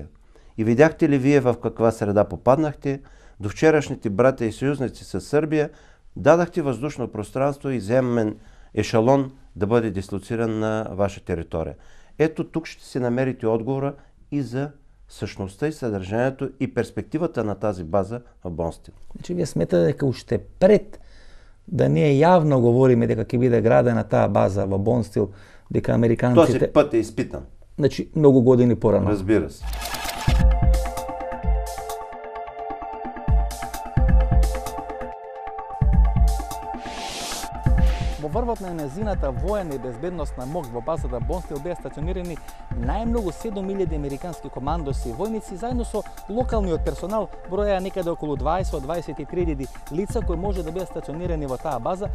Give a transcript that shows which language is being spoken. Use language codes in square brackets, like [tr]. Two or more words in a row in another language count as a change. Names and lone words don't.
[bg] И видяхте ли вие в каква среда попаднахте? До вчерашните братя и съюзници с Сърбия дадахте въздушно пространство и земен ешалон да бъде дислоциран на ваша територия. Ето тук ще си намерите отговора и за същността и съдържанието и перспективата на тази база в Бонстил. [mk] Значи вие сметате дека уште пред да ние јавно говориме дека ќе биде градена таа база во Бонстил, дека американците... [bg] Този път е изпитан. [mk] Значи многу години порано. [bg] Разбира се. [mk] Во врвот на незината воена и безбедносна моќ во базата Бонстил беа стационирани најмногу 7000 американски командоси и војници заедно со локалниот персонал, броја некаде околу 20-23 лица кои може да бидат стационирани во таа база.